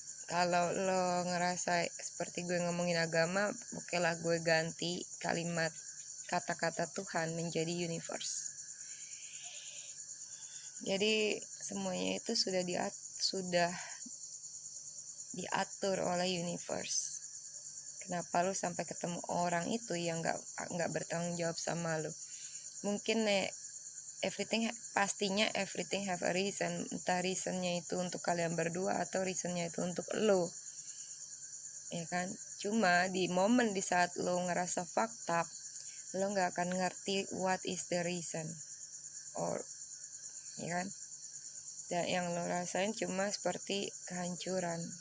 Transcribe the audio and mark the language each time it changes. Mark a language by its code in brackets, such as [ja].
[id] Kalau lo ngerasa seperti gue ngomongin agama, oke lah gue ganti kalimat kata-kata Tuhan menjadi universe. Jadi semuanya itu sudah diatur oleh universe. Kenapa lo sampai ketemu orang itu yang nggak bertanggung jawab sama lo? Mungkin [en] everything have a reason. [id] Entah reasonnya itu untuk kalian berdua atau reasonnya itu untuk lo, ya kan? Cuma di saat lo ngerasa [en] fucked up, [id] lo nggak akan ngerti [en] what is the reason, or [id] ya kan? Dan yang lo rasain cuma seperti kehancuran.